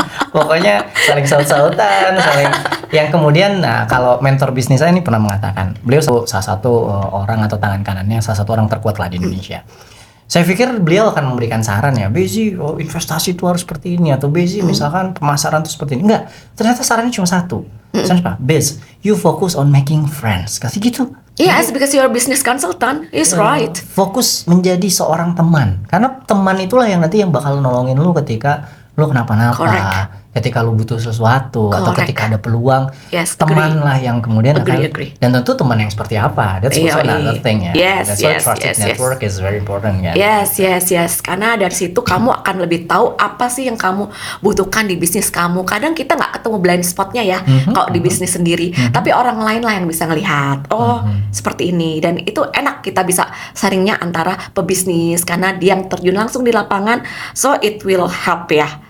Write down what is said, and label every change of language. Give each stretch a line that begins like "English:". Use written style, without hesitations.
Indonesian: Pokoknya saling saut-sautan, yang kemudian kalau mentor bisnis saya ini pernah mengatakan, beliau salah satu orang atau tangan kanannya salah satu orang terkuat lah di Indonesia. Saya pikir beliau akan memberikan saran ya, Bezi, investasi itu harus seperti ini, atau Bezi misalkan pemasaran itu seperti ini. Enggak, ternyata sarannya cuma satu.
English: Misalnya, Bez, you focus on making friends.
Indonesian: Kasih gitu.
English: Yes, because you're a business consultant, is right.
Indonesian: Fokus menjadi seorang teman, karena teman itulah yang nanti yang bakal nolongin lu ketika lu kenapa-napa, ketika lu butuh sesuatu, atau ketika ada peluang. Teman lah yang kemudian
English: agree.
Indonesian: Dan tentu teman yang seperti apa,
English: that's also another thing
Indonesian: ya.
English: That's why trusted network is very important ya. Yes.
Indonesian: Karena dari situ kamu akan lebih tahu apa sih yang kamu butuhkan di bisnis kamu. Kadang kita nggak ketemu blind spotnya ya, kalau di bisnis sendiri. Tapi orang lain lah yang bisa ngelihat, seperti ini. Dan itu enak kita bisa sharingnya antara pebisnis, karena dia yang terjun langsung di lapangan,
English: so it will help
Indonesian: ya.